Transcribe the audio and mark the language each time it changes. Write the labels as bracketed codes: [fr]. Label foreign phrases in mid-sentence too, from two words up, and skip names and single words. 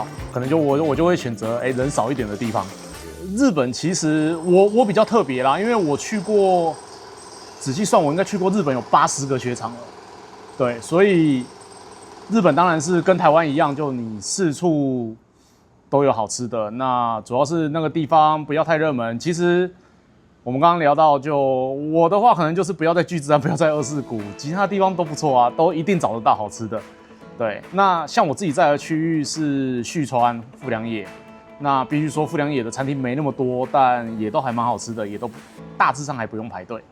[zh] 可能就我就會選擇人少一點的地方。日本其實我比較特別啦，因為我去過，仔細算我應該去過日本有80個雪場了。對，所以日本當然是跟台灣一樣，就你四處都有好吃的。那主要是那個地方不要太熱門。其實我們剛剛聊到，就我的話可能就是不要在巨之安，不要在二世谷，其他地方都不錯啊，都一定找得到好吃的。對，那像我自己在的區域是旭川富良野，那必須說富良野的餐廳沒那麼多，但也都還蠻好吃的，也都大致上還不用排隊。